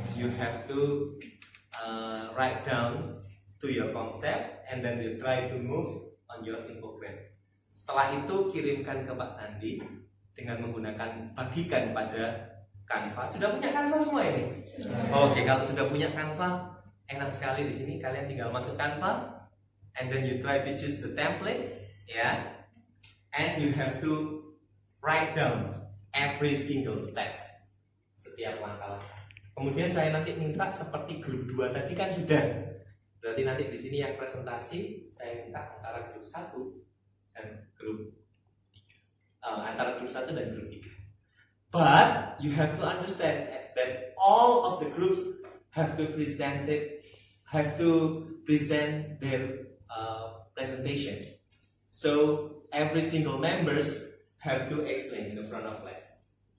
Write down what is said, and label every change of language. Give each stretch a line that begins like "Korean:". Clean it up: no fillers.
English: You have to write down to your concept and then you try to move on your infograph.
Indonesian: Setelah itu kirimkan ke Pak Sandi dengan menggunakan bagikan pada Canva. Sudah punya Canva semua ini? Oke, kalau sudah punya Canva, enak sekali di sini. Kalian tinggal masuk Canva,
English: and then you try to choose the template,
Indonesian: ya.
English: And you have to write down every single steps,
Indonesian: setiap langkah-langkah. Kemudian saya nanti minta seperti grup 2 tadi kan sudah. Berarti nanti di sini yang presentasi saya minta antara grup 1 dan grup antara grup 1 dan grup 3.
English: But you have to understand that all of the groups have to present their presentation. So every single members have to explain in the front of class.